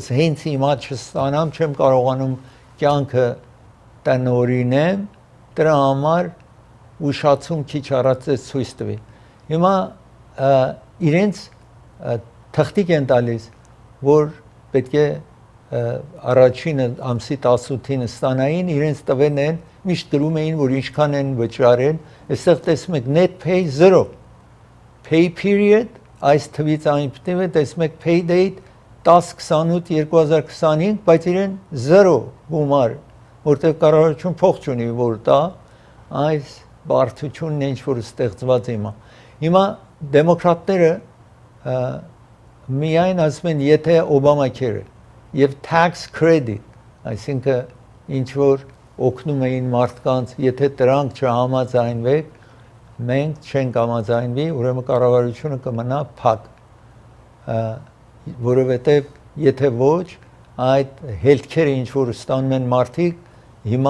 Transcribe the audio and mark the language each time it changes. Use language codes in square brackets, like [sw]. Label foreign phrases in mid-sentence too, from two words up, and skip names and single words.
[hy] հենց հիմա չստանամ, չեմ կարողանում կյանքը տնօրինեմ, դրա համար ուշացում քիչ առաջ ցույց տվի։ Հիմա իրենց թղթիկ են տալիս, որ պետք է առաջին ամսի 18-ին ստանային, իրենց տվեն են, միշտ գրում էին, որ ինչքան են վճարել, այստեղ տեսնում եք [en] net pay 0, pay period, [hy] այս թվից այն պետք է տեսնում եք [en] pay date 10/28/2025, [hy] բայց իրեն 0 գումար, որտեղ կառավարություն փող չունի, որ տա, այս բարդությունն է ինչ որ ստեղծված հիմա դեմոկրատները միայն ասում են, եթե Օբամակերը եւ [en] tax credit, [hy] այսինքն ինչ որ օգնում էին մարդկանց, եթե դրանք չհամաձայնվեք, մենք չենք համաձայնվի, ուրեմն կառավարությունը կմնա փակ, որովհետեւ եթե ոչ, այդ հելքերը ինչ որ ստանում են մարդիկ, հիմա